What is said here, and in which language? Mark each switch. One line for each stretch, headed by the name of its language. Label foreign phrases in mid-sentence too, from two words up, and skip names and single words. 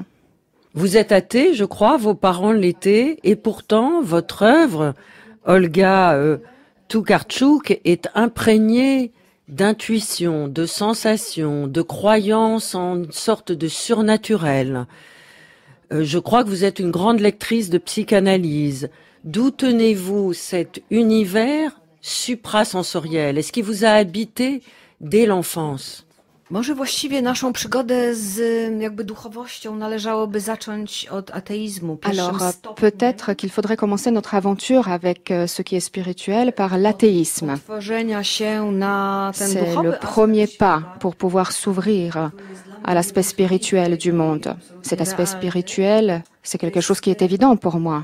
French: Vous êtes athée, je crois, vos parents l'étaient, et pourtant, votre œuvre, Olga Tokarczuk, est imprégnée d'intuition, de sensations, de croyances en une sorte de surnaturel. Je crois que vous êtes une grande lectrice de psychanalyse. D'où tenez-vous cet univers suprasensoriel? Est-ce qu'il vous a habité dès l'enfance?
Polish: Może właściwie naszą przygodę z duchowością należałoby zacząć od ateizmu.
French: Alors, peut-être qu'il faudrait commencer notre aventure avec ce qui est spirituel par l'athéisme. C'est le premier pas pour pouvoir s'ouvrir à l'aspect spirituel du monde. Cet aspect spirituel, c'est quelque chose qui est évident pour moi.